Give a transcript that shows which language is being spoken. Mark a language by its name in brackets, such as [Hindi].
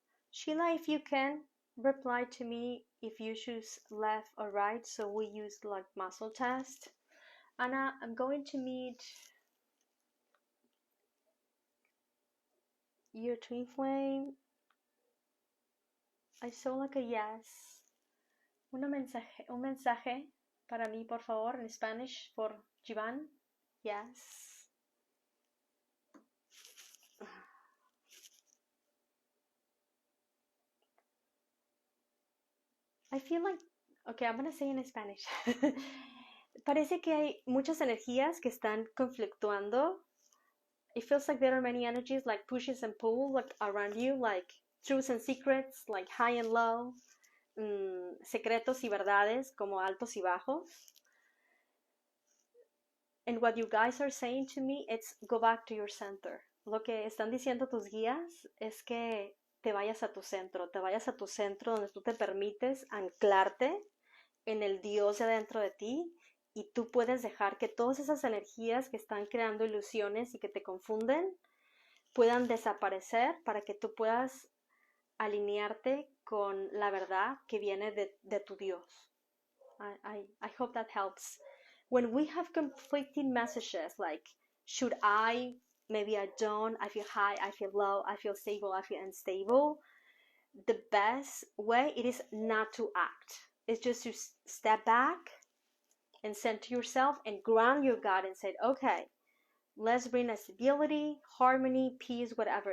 [English] Sheila, if you can, reply to me if you choose left or right, so we use like muscle test. Anna, I'm going to meet your twin flame. I saw like a yes. [Spanish] Un mensaje para mí, por favor, en [English] Spanish, [Spanish] por Jivan. [English] Yes. I feel like, okay, I'm gonna say in Spanish. [Spanish] Parece que hay muchas energías que están conflictuando. [English] It feels like there are many energies like pushes and pulls like around you, like truths and secrets, like high and low, [Spanish] secretos y verdades, como altos y bajos. [English] And what you guys are saying to me, it's go back to your center. [Spanish] Lo que están diciendo tus guías es que te vayas a tu centro donde tú te permites anclarte en el Dios de adentro de ti y tú puedes dejar que todas esas energías que están creando ilusiones y que te confunden puedan desaparecer para que tú puedas alinearte con la verdad que viene de tu Dios. [English] I hope that helps. When we have conflicting messages like, should I, maybe I don't, I feel high, I feel low, I feel stable, I feel unstable, the best way it is not to act. It's just to step back and center yourself and ground your God and say, okay, let's bring a stability, harmony, peace, whatever.